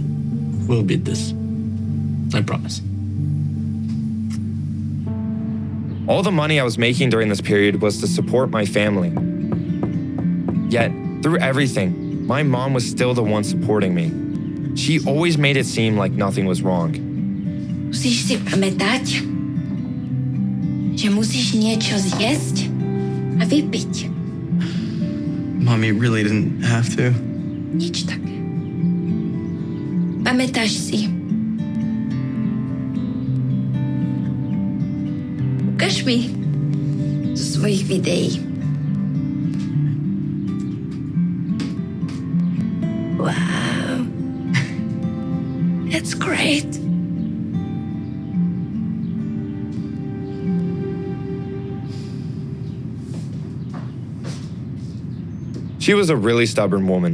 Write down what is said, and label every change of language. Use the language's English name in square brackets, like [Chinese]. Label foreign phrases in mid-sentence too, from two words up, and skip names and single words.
[English] We'll beat this. I promise. All the money I was making during this period was to support my family. Yet, through everything, my mom was still the one supporting me. She always made it seem like nothing was wrong. [Slovak] Musíš si pamätať, že musíš niečo zjesť a vypiť. [English] Mommy really didn't have to. [Slovak] Nič také. Pamätáš si? Ukáž mi zo svojich videí. [English] Wow. That's great. She was a really stubborn woman.